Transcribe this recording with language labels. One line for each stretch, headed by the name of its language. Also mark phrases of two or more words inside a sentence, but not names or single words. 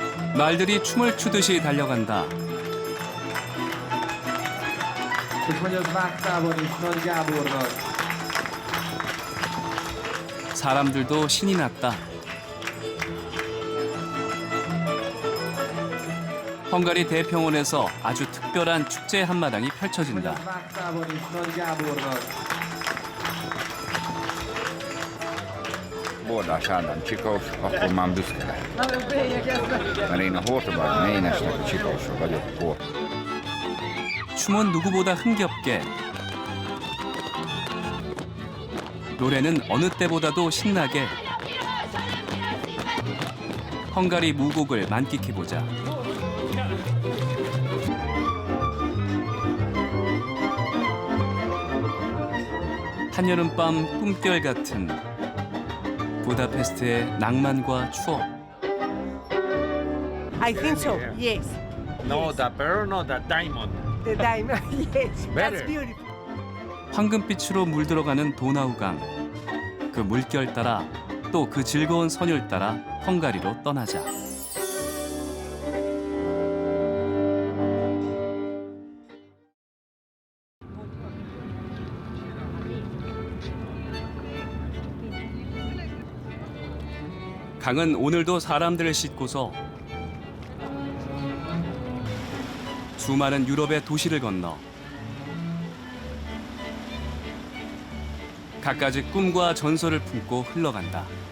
Korean: 말들이 춤을 추듯이 달려간다.
Hungarian: És megy az Vágtában is Nagy Gábornak.
Korean: 사람들도 신이 났다. 헝가리 대평원에서 아주 특별한 축제 한마당이
Hungarian: Megy
Korean: 펼쳐진다.
Hungarian: az Vágtában is Nagy Gábornak. Bordás Ádám Csikós, akkor már büszke lehet. Mert én a Hortobágy Ménesnek a Csikósa vagyok.
Korean: 춤은 누구보다 흥겹게, 노래는 어느 때보다도 신나게. 헝가리 무곡을 만끽해보자. 한여름밤 꿈결 같은 부다페스트의 낭만과 추억.
English: I think so, yes. No, the pearl, no, the diamond. The diamond, yes. That's Better. beautiful.
Korean: 황금빛으로 물들어가는 도나우강. 그 물결 따라 또 그 즐거운 선율 따라 헝가리로 떠나자. 강은 오늘도 사람들을 싣고서 수많은 유럽의 도시를 건너 갖가지 꿈과 전설을 품고 흘러간다.